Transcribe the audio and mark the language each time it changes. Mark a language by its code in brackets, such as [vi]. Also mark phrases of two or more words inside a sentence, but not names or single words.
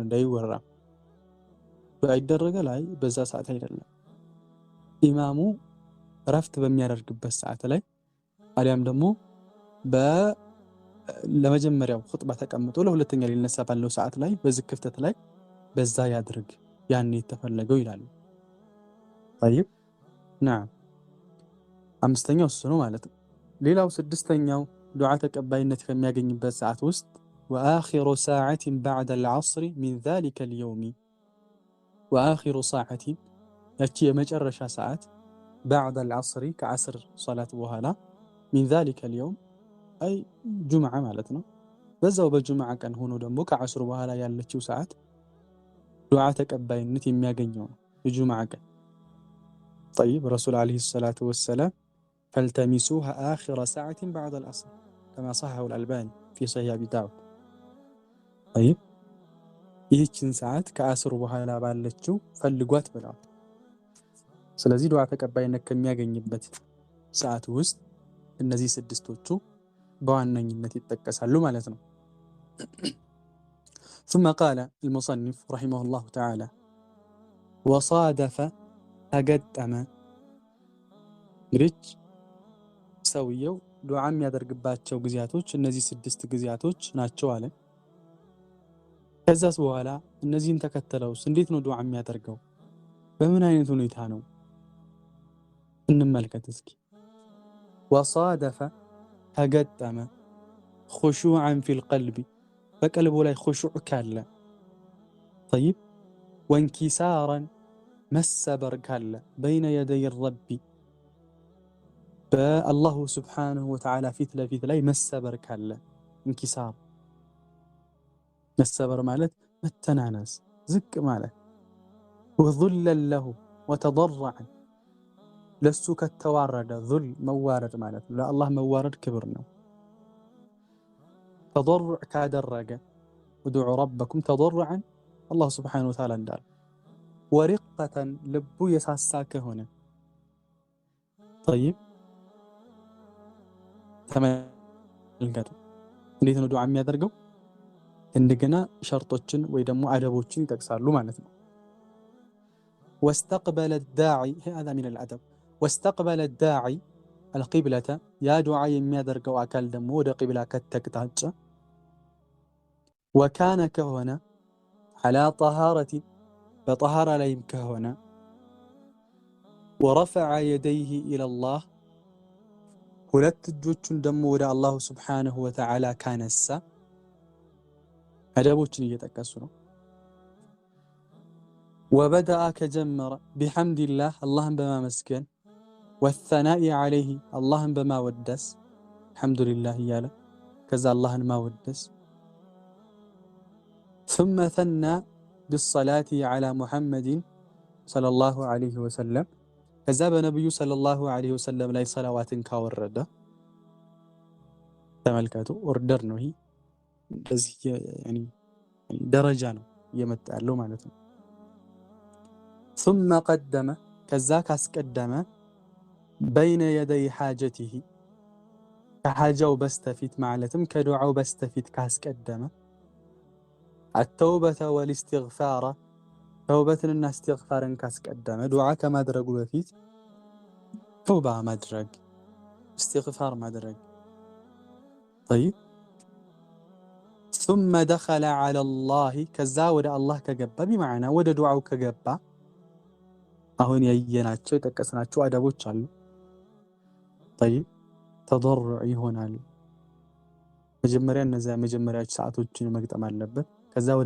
[am] እንዳይወራ አይደረገ ላይ በዛ ሰዓት አይደለም። ኢማሙ ረፍት በሚያደርግበት ሰዓት ላይ አሊያም ደግሞ ለመጀመሪያው ኹጥባ ተቀምጦ ለሁለተኛ ሊነሳ ባለው ሰዓት ላይ በዚህ ክፍተት ላይ በዛ ያድርግ ያን የተፈለገው ይላሉ። [ar] طيب نعم [am] አምስተኛው እሱ ነው ማለት ነው። ሌላው ስድስተኛው ዱዓ ተቀባይነት ከሚያገኝበት ሰዓት ውስጥ [ar] وآخر ساعة بعد العصر من ذلك اليوم وآخر ساعة [am] ያቺ የመጨረሻ ሰዓት [ar] بعد العصر [am] ከዓስር ሶላት በኋላ [ar] من ذلك اليوم [am] አይ ጁምዓ ማለት ነው። በዛው በጁምዓ ቀን ሆኖ ደግሞ ከዓስር በኋላ ያለችው ሰዓት ዱዓ ተቀባይነት የሚያገኘው ነው የጁምዓ ቀን። [ar] طيب رسول عليه الصلاة والسلام فالتمسوها آخر ساعة بعد العصر كما صححه الألباني في صحيح أبي داود طيب [am] ይህችን ሰዓት ከዓስር በኋላ ባለችው ፈልጓት ብለዋል። ስለዚህ ዱዓ ተቀባይነት ከሚያገኝበት ሰዓት ውስጥ እነዚህ ስድስቶቹ በዋነኝነት ይጠቀሳሉ ማለት ነው። [ar] ثم قال المصنف رحمه الله تعالى وصادف [am] ተገጠመ እንግዲህ ሰውየው ዱዓ የሚያደርግባቸው ጊዜያቶች እነዚህ ስድስት ጊዜያቶች ናቸው አለ። ከዛስ በኋላ እነዚህን ተከተለውስ እንዴት ነው ዱዓ የሚያደርገው? በምን አይነት ሁኔታ ነው? እንመልከት እስኪ። ወصادف ተገጠመ [ar] خشوعا في القلب [am] በቀልቡ ላይ خشوع ካለ [ar] طيب وانكسارا [am] መሰበር ካለ [ar] بين يدي الرب [am] በአላሁ [ar] سبحانه وتعالى [am] ፊት ለፊት ላይ መሰበር ካለ እንኪሳር መሰበር ማለት መተናነስ ዝቅ ማለት [ar] وذلا له وتضرعا [am] ለሱ ከተዋረደ ذل መዋረድ ማለት ነው። ለአላህ መዋረድ ክብር ነው። ተضرع ካደረገ [ar] ادعوا ربكم تضرعا الله سبحانه وتعالى [am] እንዳለ ወሪቀተን ልቡ የሳሳ ከሆነ طيب ተመልከቱ እንዴት ነው ዱዓ የሚያደርገው? እንደገና ሸርጦችን ወይ ደግሞ አደቦችን ይጠቅሳሉ ማለት ነው። [ar] واستقبل الداعي هذا من الادب واستقبل الداعي القبلة يا [am] ዱዓ የሚያደርገው አካል ደግሞ ወደ ቂብላ ከተቅጣጫ وكان ከሆነ [ar] على طهارة [am] በطهارة ላይም ከሆነ [ar] ورفع يديه إلى الله [am] ሁለት እጆቹን ደግሞ ወደ [ar] الله سبحانه وتعالى [am] ካነሳ አደቦችን እየጠቀሱ ነው። ወበደአ ከጀመረ ቢሐምድላህ አላህን በማመስገን [ar] والثناء عليه [am] አላህን በማወደስ አልሐምዱሊላህ እያለ ከዛ አላህን ማወደስ [ar] ثم ثنى بالصلاة على محمد صلى الله عليه وسلم [am] ከዛ በነብዩ [ar] صلى الله عليه وسلم [am] ላይ ሰላዋትን ካወረደ ተመልከቱ ኦርደር ነው። ይሄ እንደዚህ ያኒ ደረጃ ነው እየመጣ ያለው ማለት ነው። [ar] ثم قدم [am] ከዛ ካስቀደመ [ar] بين يدي حاجته [am] ከሐጃው በስተፊት ማለትም ከዱዓው በስተፊት ካስቀደመ [ar] التوبة والاستغفار [am] ተውበትንና እስትግፋርን ካስቀደመ ዱዓ ከማድረጉ በፊት ተውባ ማድረግ እስትግፋር ማድረግ طيب [ar] ثم دخل على الله [am] ከዛ ወደ አላህ ከገባ بمعنى ወደ ዱዓው ከገባ አሁን ያየናቸው የጠቀስናቸው አደቦች አሉ። طيب ተضرع ይሆናል። መጀመሪያ እነዚያ መጀመሪያዎች ሰዓቶችን መግጠም አለበት። ከዛ ወደ